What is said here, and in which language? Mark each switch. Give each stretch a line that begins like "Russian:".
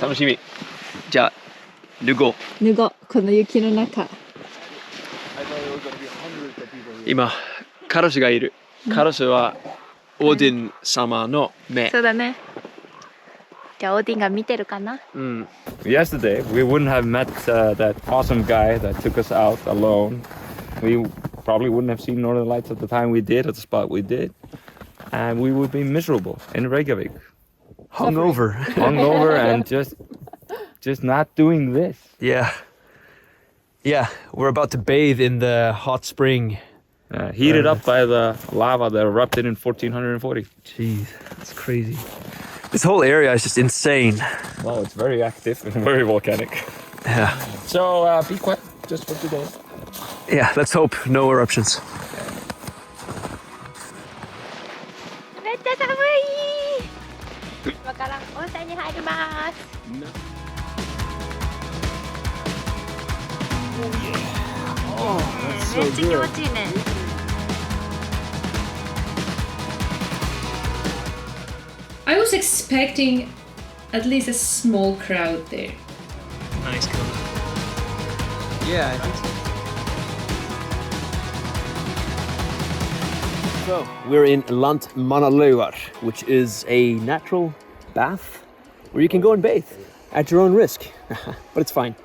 Japanese: 楽しみ。じゃあ、脱ごう。脱ごう、この雪の中。今、カラスがいる。カラスはオーディン様の目。そうだね。じゃあ、オーディンが見てるかな。
English: Yesterday, we wouldn't have met that awesome guy that took us out alone. We probably wouldn't have seen Northern Lights at the time we did, at the spot we did. And we would be miserable in Reykjavik. Hungover and just not doing this. Yeah. Yeah, we're about to bathe in the hot spring. Heated up by the lava that erupted in 1440. Jeez, that's crazy. This whole area is just insane. Well, it's very active and very volcanic. Yeah. So be quiet just for today. Yeah, let's hope no eruptions.
Japanese: めっちゃ寒い。今から温泉に入ります。めっちゃ気持ちいいね。
English: I was expecting at least a small crowd there. Nice color. Yeah, I think so. So, we're in Land Manalaugar, which is a natural bath where you can go and bathe at your own risk. But it's fine.